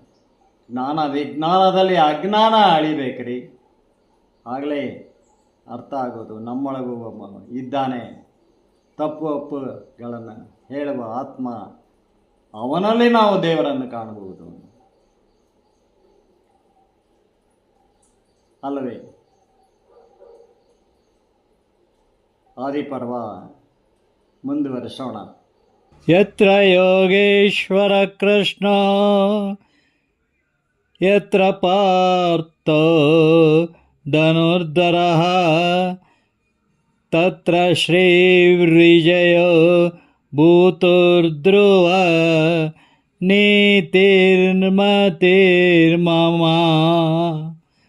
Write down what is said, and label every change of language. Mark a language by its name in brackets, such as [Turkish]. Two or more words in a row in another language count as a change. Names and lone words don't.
[Kannada] ಜ್ಞಾನ ವಿಜ್ಞಾನದಲ್ಲಿ ಅಜ್ಞಾನ ಅಳಿಬೇಕ್ರಿ, ಆಗಲೇ ಅರ್ಥ ಆಗೋದು ನಮ್ಮೊಳಗೂ ಒಬ್ಬ ಇದ್ದಾನೆ, ತಪ್ಪು ಒಪ್ಪುಗಳನ್ನು ಹೇಳುವ ಆತ್ಮ, ಅವನಲ್ಲಿ ನಾವು ದೇವರನ್ನು ಕಾಣಬಹುದು ಅಲ್ಲವೇ. ಆದಿಪರ್ವ ಮುಂದುವರಿಸೋಣ. [Sanskrit] ಯತ್ರ ಯೋಗೇಶ್ವರ ಕೃಷ್ಣ ಯತ್ರ ಪಾರ್ಥೋ ಧನುರ್ಧರಃ ತತ್ರ ಶ್ರೀರ್ವಿಜಯೋ ಭೂತುರ್ಧ್ರುವ ನೀತಿರ್ಮತಿರ್ಮಮ.